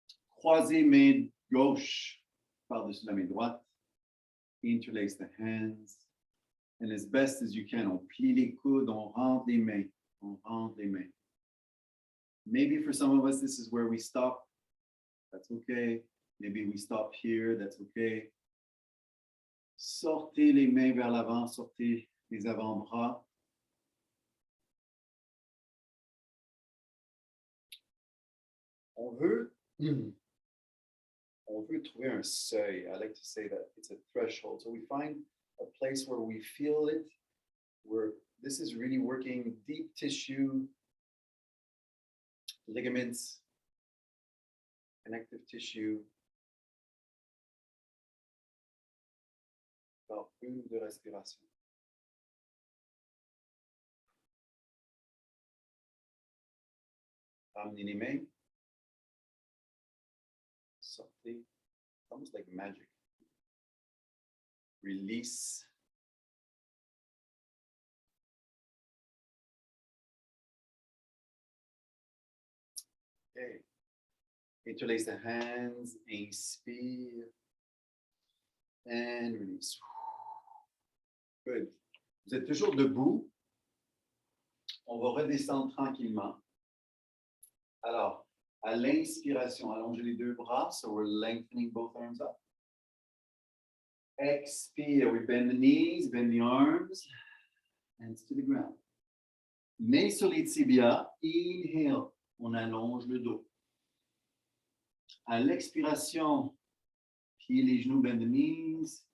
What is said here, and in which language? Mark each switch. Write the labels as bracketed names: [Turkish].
[French] Croisez main gauche par-dessus la main droite. [English] Interlace the hands. And as best as you can, [French] on plie les coudes, on rentre les mains. On rentre les mains. [English] Maybe for some of us, this is where we stop. That's okay. Maybe we stop here. That's okay. [French] Sortez les mains vers l'avant, sortez les avant-bras. On veut trouver un seuil. [English] I like to say that it's a threshold. So we find a place where we feel it, where this is really working deep tissue, ligaments, connective tissue. [French] Alors, une de respiration. Ramenez les mains. [English] Sortez. Almost like magic. Release. Okay. Interlace the hands. Inspire. And release. Good. [French] Vous êtes toujours debout. On va redescendre tranquillement. Alors, à l'inspiration, allongez les deux bras. [English] So we're lengthening both arms up. Expire. We bend the knees, bend the arms. Hands to the ground. [French] Mains sur les tibias. Inhale. On allonge le dos. À l'expiration, pliez les genoux, [English] bend the knees.